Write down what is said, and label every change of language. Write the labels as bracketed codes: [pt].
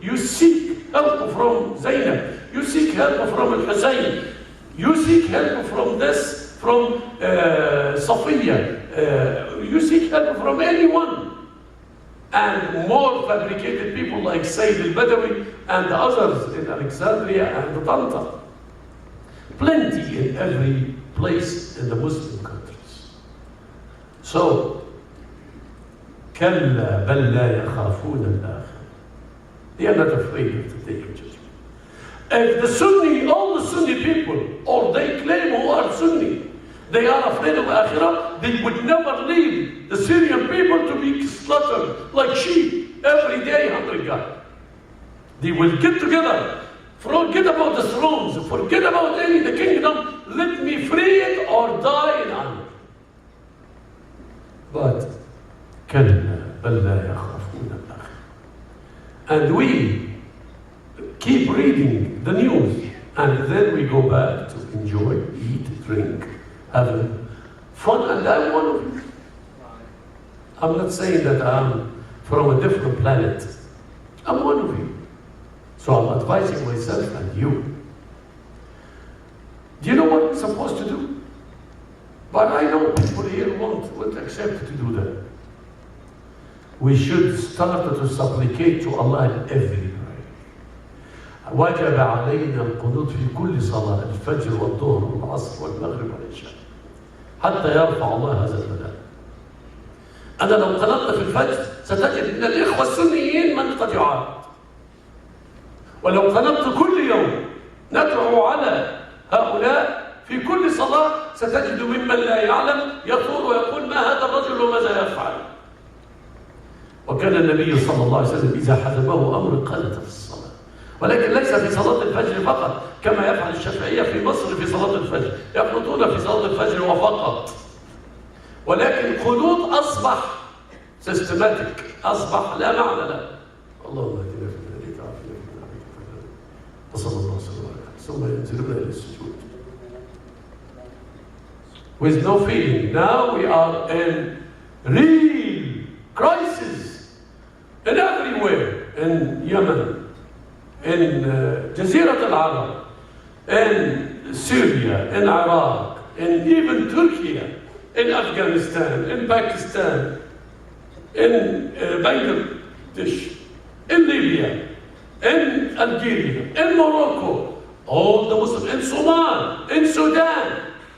[en] You seek help from Zainab, you seek help from Al-Husayn, you seek help from this, from Safiya, you seek help from anyone. And more fabricated people like Sayyid al-Badawi and others in Alexandria and Tanta. Plenty in every place in the Muslim countries. [ar] So, كلا بل لا يخافون الآخرة. [en] They are not afraid of the day of judgment. If the Sunni, all the Sunni people, or they claim who are Sunni, they are afraid of Akhirah, they would never leave the Syrian people to be slaughtered like sheep every day, 100 guys. They will get together Forget about the thrones. Forget about the kingdom. Let me free it or die in honor. [ar] But كلا بل لا يخافون الآخرة. [en] And we keep reading the news, and then we go back to enjoy, eat, drink, have fun, and I'm one of you. I'm not saying that I'm from a different planet. I'm one of you. So I'm advising myself and you. Do you know what we're supposed to do? But I know people here won't accept to do that. We should start to supplicate to Allah in every prayer. [ar] وجب علينا القنوت في كل صلاة الفجر والظهر والعصر والمغرب والعشاء حتى يرفع الله هذا البلاء. أنا لو قنطت في الفجر ستجد من الإخوة السنيين من قد يعارض. ولو قنطت كل يوم ندعو على هؤلاء في كل صلاة ستجد ممن لا يعلم يثور ويقول ما هذا الرجل وماذا يفعل. وكان النبي صلى الله عليه وسلم إذا حزبه أمر قنت في الصلاة، ولكن ليس في صلاة الفجر فقط كما يفعل الشافعية في مصر في صلاة الفجر، يقنطون في صلاة الفجر وفقط، ولكن قنوط أصبح سيستماتيك، أصبح لا معنى له. اللهم اهدنا فيمن هديت وعافنا فيمن عافيت وصلى الله وسلم عليه ثم ينزلون إلى السجود. [en] With no feeling. Now we are in real crisis in everywhere, in Yemen, in Jazirat al-Arab, in Syria, in Iraq, in even Turkey, in Afghanistan, in Pakistan, in Bangladesh, in Libya, in Algeria, in Morocco, all the Muslims, in Somalia, in Sudan.